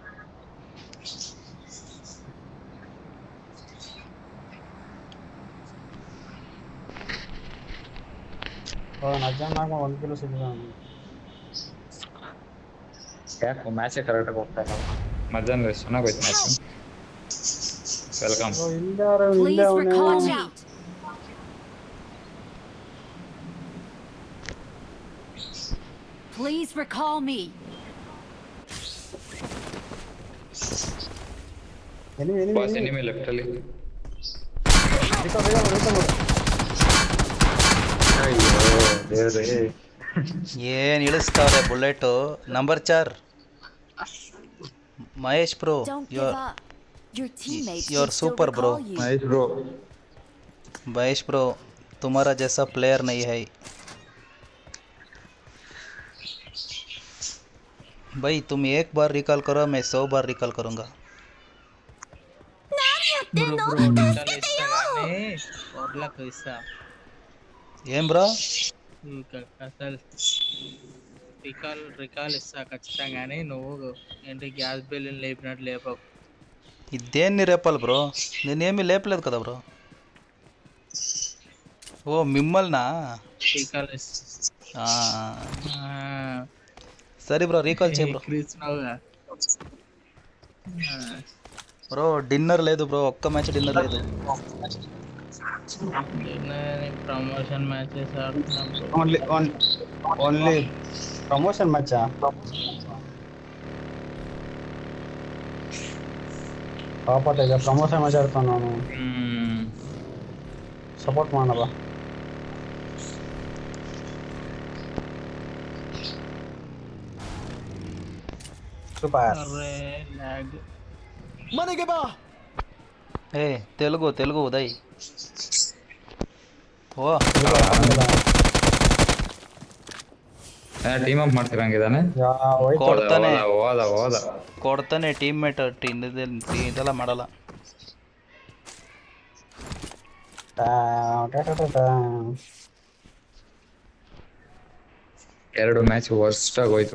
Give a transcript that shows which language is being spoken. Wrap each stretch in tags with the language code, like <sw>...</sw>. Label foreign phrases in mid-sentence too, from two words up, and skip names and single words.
<kn>ಒಂದು ಕಿಲೋ ಸಿಗ್ಲಿಲ್ಲ. ಯಾಕೆ ಮ್ಯಾಚೇ ಕರೆಕ್ಟಾಗಿ ಹೋಗ್ತಾ ಇಲ್ಲ. ಮಧ್ಯಾಹ್ನ ಚೆನ್ನಾಗೋಯ್ತು ಮ್ಯಾಚ್. ವೆಲ್ಕಮ್.</kn> <en>Please recall me.</en> <kn>ಎನಿಮಿ</kn> <en>boss enemy left</en> <kn>ಅಲ್ಲಿ. ಅಯ್ಯೋ ದೇವ್ರೇ. ಏನು ಇಳಿಸ್ತಾವ್ರೆ ಬುಲೆಟು. ನಂಬರ್ 4 ಮಹೇಶ್ ಬ್ರೋ,</kn> <en>Don't give up. Your teammates you're can still super, bro. recall you. nice bro.</en> <hi>महेश ब्रो तुम्हारा जैसा प्लेयर नहीं है भाई. तुम एक बार रिकॉल करो, मैं 100 बार रिकॉल करूंगा.</hi> <te>ఏం బ్రో అసలు రికాల్ ఇస్తా ఖచ్చితంగానే నువ్వు ఏంటి గ్యాస్ బిల్లుని లేపినట్టు లేపకు. ఇదేన్ని రేపాలి బ్రో, నేనేమీ లేపలేదు కదా బ్రో. ఓ మిమ్మల్నా? రికాల్ ఆ, సరే బ్రో రీకాల్ చేయ బ్రో. ఇస్తున్నావుగా.</te> <en>bro dinner</en> <te>లేదు బ్రో, ఒక్క</te> <en>match dinner</en> <te>లేదు.</te> <en>promotion matches</en> <te>ఆడుతున్నాం.</te> <en>only promotion</en> <kn>ಮ್ಯಾಚಾ? ಪಾಪ ಈಗ</kn> <en>promotion match</en> <kn>ಆಡ್ತಾನ ನಾನು. ಸಪೋರ್ಟ್ ಮಾಡೋಣ. ಸೂಪರ್. ಮನೆಗೆ ಬಾ.</kn> <te>ఏ తెలుగు తెలుగు ఉదయ్.</te> <kn>ಓ</kn> <en>team up</en> <kn>ಮಾಡ್ತಿರಂಗಿದಾನೆ. ಕೊಡ್ತಾನೆ ಹೋದ ಕೊಡ್ತಾನೆ ಟೀಮ್ಮೇಟ್. ಇದೆಲ್ಲ ಮಾಡಲ್ಲ. ಎರಡು</kn> <en>match worst</en> <kn>ಆಗೋಯ್ತು.</kn>